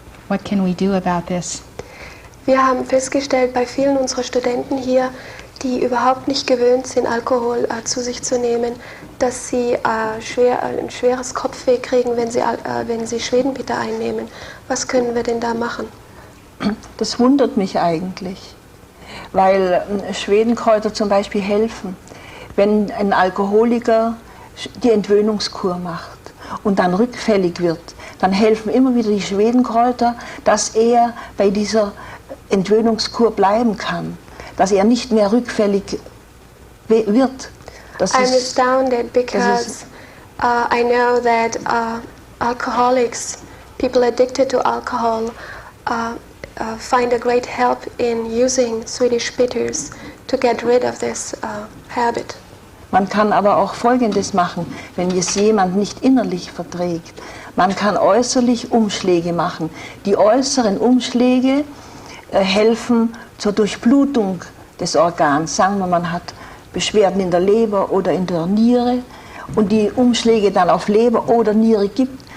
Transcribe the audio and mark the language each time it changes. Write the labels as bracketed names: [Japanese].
[English] What can we do about this? [German] Wir haben festgestellt bei vielen unserer Studenten hier, die überhaupt nicht gewöhnt sind, Alkohol zu sich zu nehmen, dass sie ein schweres Kopfweh kriegen, wenn sie Schwedenbitter einnehmen. Was können wir denn da machen? Das wundert mich eigentlich, weil Schwedenkräuter zum Beispiel helfen, wenn ein Alkoholiker die Entwöhnungskur macht und dann rückfällig wird, dann helfen immer wieder die Schwedenkräuter, dass er bei dieser Entwöhnungskur bleiben kann, dass er nicht mehr rückfällig wird. [English] I'm astounded because I know that alcoholics, people addicted to alcohol, find a great help in using Swedish bitters to get rid of this habit. [German] Man kann aber auch Folgendes machen, wenn es jemand nicht innerlich verträgt. Man kann äußerlich Umschläge machen. Die äußeren Umschläge helfen zur Durchblutung des Organs. Sagen wir, man hat Beschwerden in der Leber oder in der Niere und die Umschläge dann auf Leber oder Niere gibt.